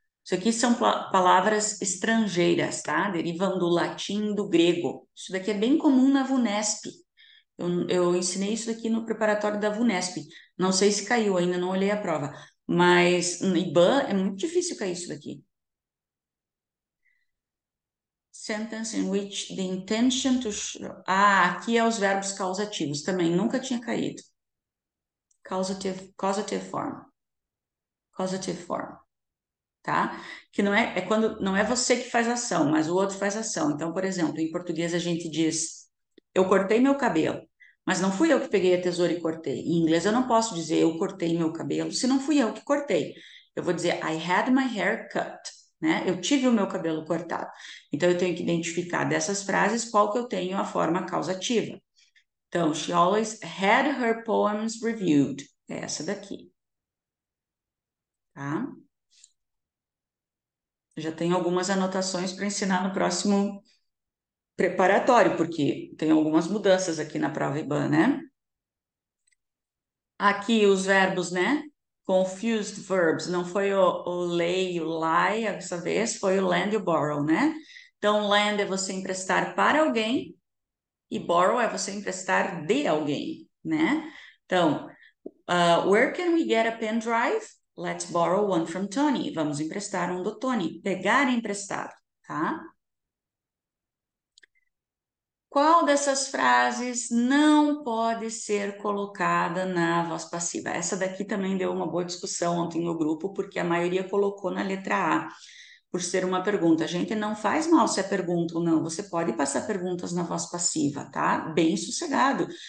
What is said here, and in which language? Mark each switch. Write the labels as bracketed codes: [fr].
[pt] Isso aqui são palavras estrangeiras, tá? Derivam do latim e do grego. Isso daqui é bem comum na VUNESP. Eu ensinei isso aqui no preparatório da VUNESP. Não sei se caiu ainda, não olhei a prova. Mas no IBAN é muito difícil cair isso daqui. [en] Sentence in which the intention to show... [pt] Ah, aqui é os verbos causativos também. Nunca tinha caído. Causative form. Causative form. Tá? Que não é quando não é você que faz ação, mas o outro faz ação. Então, por exemplo, em português a gente diz: eu cortei meu cabelo, mas não fui eu que peguei a tesoura e cortei. Em inglês eu não posso dizer eu cortei meu cabelo se não fui eu que cortei. Eu vou dizer [en] I had my hair cut, [pt] né? Eu tive o meu cabelo cortado. Então eu tenho que identificar dessas frases qual que eu tenho a forma causativa. [en] Então, she always had her poems reviewed. [pt] É essa daqui, tá? Já tenho algumas anotações para ensinar no próximo preparatório, porque tem algumas mudanças aqui na prova IBAN, né? Aqui os verbos, né? Confused verbs, não foi o lay e o lie dessa vez, foi o lend e o borrow, né? Então, lend é você emprestar para alguém e borrow é você emprestar de alguém, né? [en] Então, where can we get a pen drive? Let's borrow one from Tony. [pt] Vamos emprestar um do Tony. Pegar emprestado, tá? Qual dessas frases não pode ser colocada na voz passiva? Essa daqui também deu uma boa discussão ontem no grupo, porque a maioria colocou na letra A, por ser uma pergunta. A gente não faz mal se é pergunta ou não, você pode passar perguntas na voz passiva, tá? Bem sossegado.